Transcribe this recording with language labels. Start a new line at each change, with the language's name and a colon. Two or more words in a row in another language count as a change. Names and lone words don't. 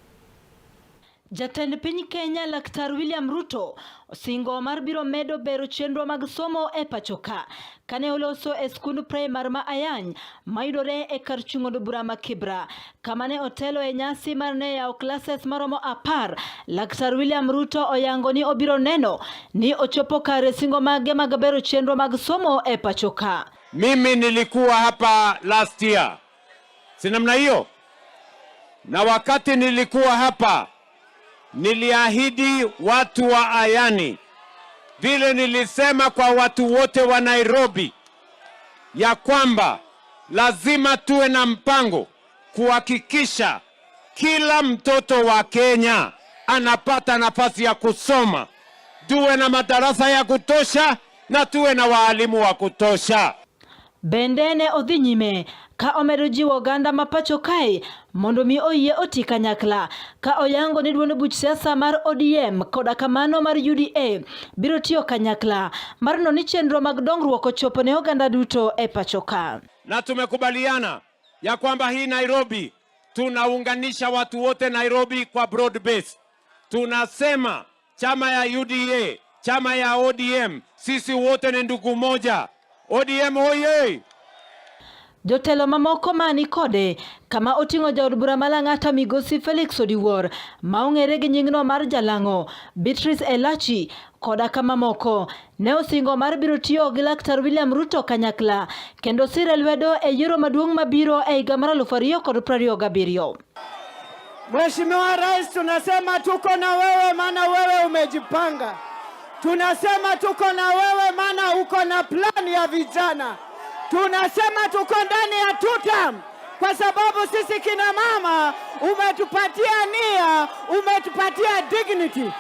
Luo (Kenya and Tanzania): Jatend piny Kenya Laktar William Ruto osingo mar biro medo bero chenro mag somo e pachoka kane oloso e skund primar ma Achieng mayudore e kar chung' od bura ma Kibra kama ne otelo e nyasi mar ne yawo classes maromo 10. Laktar William Ruto oyango ni obiro neno ni ochopo kare singo mage mag bero chenro mag somo e pachoka.
Swahili: Mimi nilikuwa hapa
English: last year,
Swahili: si namna hiyo? Na wakati nilikuwa hapa niliahidi watu wa Ayani, vile nilisema kwa watu wote wa Nairobi, ya kwamba lazima tuwe na mpango kuhakikisha kila mtoto wa Kenya anapata nafasi ya kusoma, tuwe na madarasa ya kutosha na tuwe na walimu wa kutosha.
Luo (Kenya and Tanzania): Bende ne odhi nyime ka omedo jiwo oganda ma pacho kae mondo mi oyie oti kanyakla ka oyango ni duond buch siasa mar ODM koda kamano mar UDA biro tiyo kanyakla mar nono ni chenro mag dongruok ochopo ne oganda duto e pacho ka.
Swahili: Na tumekubaliana ya kwamba hii Nairobi tunaunganisha watu wote Nairobi kwa
English: broad base.
Swahili: Tunasema chama ya UDA, chama ya ODM, sisi wote ni ndugu moja. ODM hoye!
Luo (Kenya and Tanzania): Jotelo mamoko mani kode kama oting'o jaod bura malang'ata migosi Felix Odiwuor ma ong'ere gi nyingno mar Jalang'o, Beatrice Elachi koda kama moko ne osingo mar biro tiyo gi Laktar William Ruto kanyakla kendo sire lwedo e yiero maduong' mabiro e higa mar 2027.
Swahili: Mheshimiwa Rais, tunasema tuko na wewe maana wewe umejipanga. Tunasema tuko na wewe maana uko na plan ya vijana. Tunasema tuko ndani ya tutam kwa sababu sisi kina mama umetupatia nia, umetupatia dignity.